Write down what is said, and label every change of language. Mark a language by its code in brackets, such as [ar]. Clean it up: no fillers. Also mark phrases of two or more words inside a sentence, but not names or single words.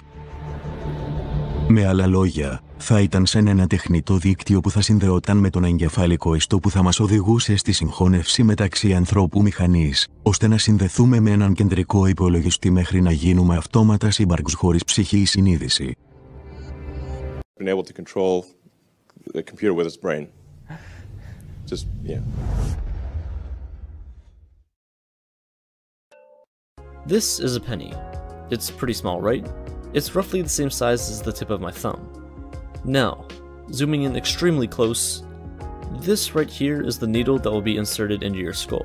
[el] Με άλλα λόγια, θα ήταν σαν ένα τεχνητό δίκτυο που θα συνδεόταν με τον εγκεφαλικό ιστό που θα μας οδηγούσε στη συγχώνευση μεταξύ ανθρώπου μηχανής, ώστε να συνδεθούμε με έναν κεντρικό υπολογιστή μέχρι να γίνουμε αυτόματα σύμπαρξ χωρίς ψυχή ή συνείδηση. [en] Been able to control the computer with its brain. Just, yeah. This is a penny. It's pretty small, right? It's roughly the same size as the tip of my thumb. Now, zooming in extremely close, this right here is the needle that will be inserted into your skull.